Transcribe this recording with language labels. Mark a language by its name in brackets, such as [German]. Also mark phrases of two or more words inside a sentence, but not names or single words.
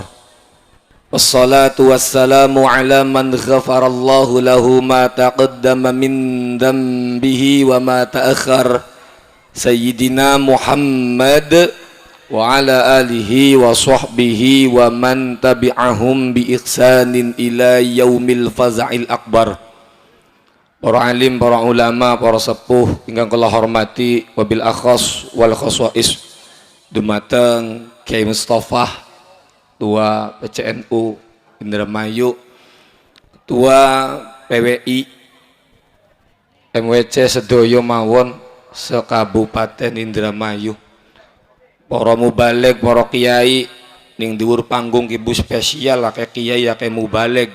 [Arabic] والصلاة والسلام على من غفر الله له ما تقدم من ذنبه وما تأخر سيدنا محمد وعلى آله وصحبه ومن تبعهم بإحسان إلى يوم الفزع الأكبر. [Javanese] Para alim, para ulama, para sepuh ingkang kula hormati [Arabic] وبالأخص والخواص [Javanese] dumateng Kyai Mustafa Ketua PCNU Indramayu, Ketua PWI MWC sedoyo mawon sekabupaten Indramayu, para mubalig, para kiai ning dhuwur panggung ibu spesial akeh kiai akeh mubalig.